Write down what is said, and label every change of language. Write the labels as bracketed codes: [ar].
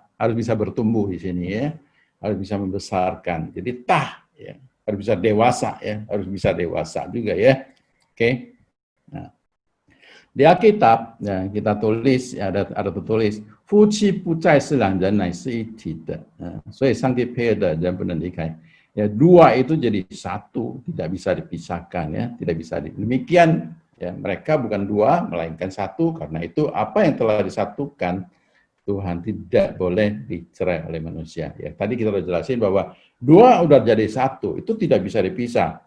[id] Harus bisa bertumbuh di sini ya, harus bisa membesarkan. Jadi ya, harus bisa dewasa ya, harus bisa dewasa juga ya. Oke. Nah, di Alkitab ya, kita tulis ya, ada tertulis [zh] 夫妻不再是两人，乃是一体的。所以上帝配合的人不能离开。 [id] Ya, dua itu jadi satu, tidak bisa dipisahkan ya, tidak bisa demikian ya, mereka bukan dua melainkan satu, karena itu apa yang telah disatukan Tuhan tidak boleh dicerai oleh manusia ya. Tadi kita sudah jelasin bahwa dua udah jadi satu, itu tidak bisa dipisah.